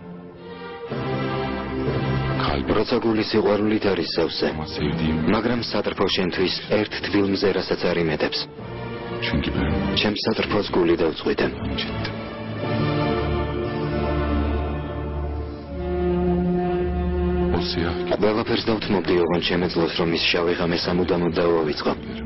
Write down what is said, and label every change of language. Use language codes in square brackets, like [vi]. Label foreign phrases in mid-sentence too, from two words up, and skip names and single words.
[tr] kalbim [ka] როცა გული სიყვარულით არის სავსე, [tr] ama sevdiğim. [ka] მაგრამ სატრფო შენთვის ერთ თბილ მზერასაც არ იმედებს. [tr] Çünkü ben [ka] ჩემს სატრფოს გული დავწყვიტე. [tr] incittim. O siyah [ka] ყველაფერს დავთმობდი, ოღონდ შემეძლოს, რომ ის შავი ღამე სამუდამოდ დავავიწყო.